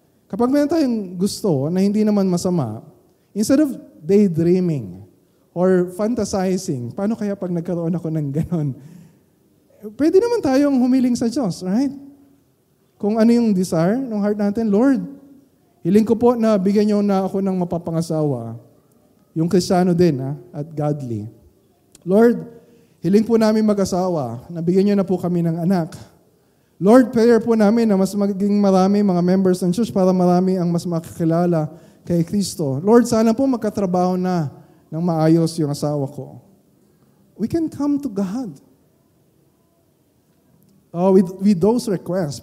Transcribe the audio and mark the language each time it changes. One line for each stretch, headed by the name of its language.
Filipino: Kapag meron tayong gusto na hindi naman masama,
English: instead of daydreaming or fantasizing,
Filipino: paano kaya pag nagkaroon ako ng ganon? Pwede naman tayong humiling sa Diyos, right? Kung ano yung desire ng heart natin, Lord, hiling ko po na bigyan niyo na ako ng mapapangasawa. Yung Kristiyano din, at godly. Lord, hiling po namin mag-asawa, nabigyan niyo na po kami ng anak. Lord, prayer po namin na mas maging marami mga members ng church para marami ang mas makakilala kay Kristo. Lord, sana po magkatrabaho na ng maayos yung asawa ko.
English: we can come to God with those requests.